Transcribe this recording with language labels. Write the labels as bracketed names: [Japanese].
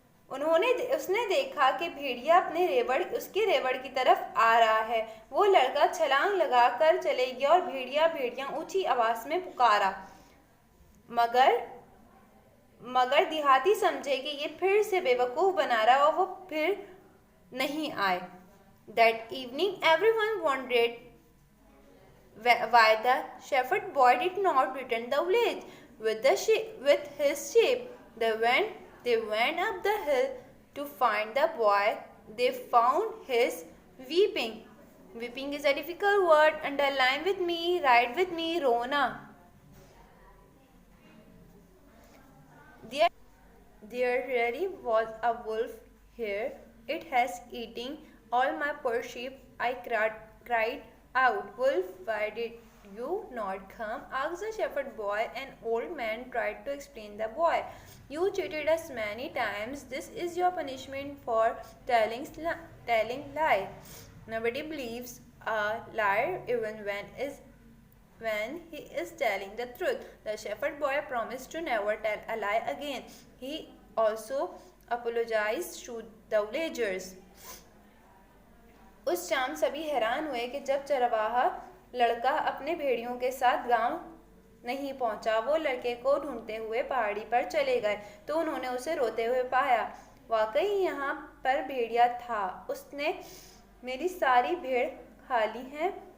[Hindi] उसने देखा कि भेड़िया उसके रेवड़ की तरफ आ रहा है। वो लड़का छलांग लगाकर चले गया और भेड़िया ऊंची आवाज में पुकारा। मगर देहाती समझे कि ये फिर से बेवकूफ बना रहा और वो फिर नहीं आए। [English] That evening everyone wondered why the shepherd boy did not return the village with his sheep. They went up the hill to find the boy. They found his weeping. Weeping is a difficult word. Underline with me, write with me, रोना। There really was a wolf here. It has eaten all my poor sheep. I cried out, Wolf, why did you not come? Asked the shepherd boy. An old man tried to explain the boy. You cheated us many times. This is your punishment for telling lie. Nobody believes a liar even when he is telling the truth. The shepherd boy promised to never tell a lie again. He also apologized to the villagers. [Hindi] उस शाम सभी हैरान हुए कि जब चरवाहा लड़का अपने भेड़ियों के साथ गांव नहीं पहुंचा। वो लड़के को ढूंढते हुए पहाड़ी पर चले गए तो उन्होंने उसे रोते हुए पाया। वाकई यहाँ पर भेड़िया था। उसने मेरी सारी भेड़ खा ली है।